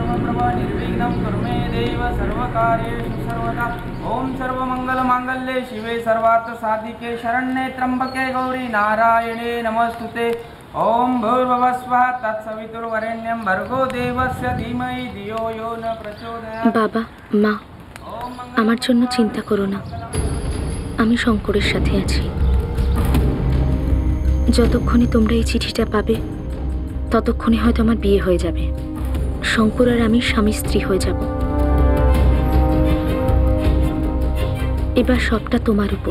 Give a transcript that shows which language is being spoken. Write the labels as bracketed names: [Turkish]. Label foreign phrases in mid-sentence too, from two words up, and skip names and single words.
[Sanskrit] सर्वनिर्विघ्नं कुरु मे देव सर्वकार्येषु सर्वदा। ओम सर्वमंगलमांगल्ये शिवे सर्वार्थसाधिके शरण्ये त्र्यंबके गौरी नारायणे नमस्तुते। ओम भूर्भुवः स्वः तत्सवितुर्वरेण्यं भर्गो देवस्य धीमहि धियो यो न प्रचोदयात्। [Bangla] বাবা, মা, আমার জন্য চিন্তা করো না, আমি শঙ্করের সাথে আছি। যতক্ষণে তোমরা এই চিঠিটা পাবে ততক্ষণে হয়তো আমার বিয়ে হয়ে যাবে। শঙ্কর আর আমি স্বামী স্ত্রী হয়ে যাব। এবার সবটা তোমার উপর।